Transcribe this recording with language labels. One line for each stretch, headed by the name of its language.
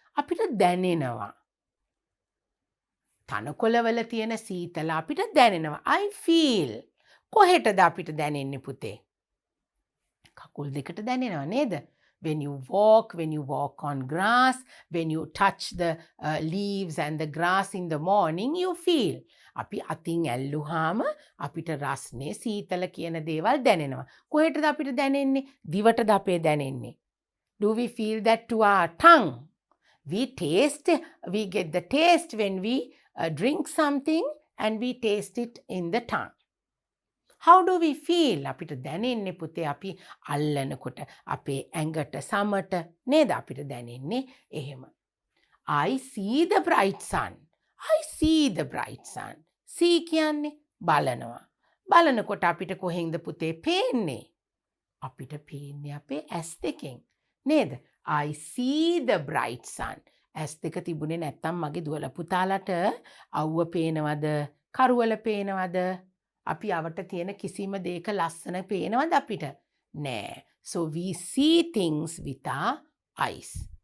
Sinhala: අපිට දැනෙනවා. තනකොළවල තියෙන සීතල අපිට දැනෙනවා.
English: I feel.
Sinhala: කොහෙටද අපිට දැනෙන්නේ පුතේ? කකුල් දෙකට දැනෙනවා නේද?
English: When you walk on grass, when you touch the leaves and the grass in the morning, you feel.
Sinhala: අපි අතින් ඇල්ලුවාම අපිට රස්නේ සීතල කියන දේවල් දැනෙනවා. කොහෙටද අපිට දැනෙන්නේ? දිවටද අපේ දැනෙන්නේ?
English: Do we feel that to our tongue? We get the taste when we drink something and we taste it in the tongue. How do we feel?
Sinhala: අපිට දැනෙන්නේ පුතේ අපි අල්ලනකොට අපේ ඇඟට සමට නේද අපිට දැනෙන්නේ එහෙම.
English: I see the bright sun. I see the bright sun.
Sinhala: See කියන්නේ බලනවා. බලනකොට අපිට කොහෙන්ද පුතේ පේන්නේ? අපිට පේන්නේ අපේ ඇස් දෙකෙන් නේද?
English: I see the bright sun.
Sinhala: ඇස් දෙක තිබුණේ නැත්තම් මගේ දුවලා පුතාලට අවුව පේනවද? කරුවල පේනවද? අපි අවට තියෙන කිසිම දෙයක ලස්සන පේනවද අපිට? නෑ.
English: So we see things with our eyes.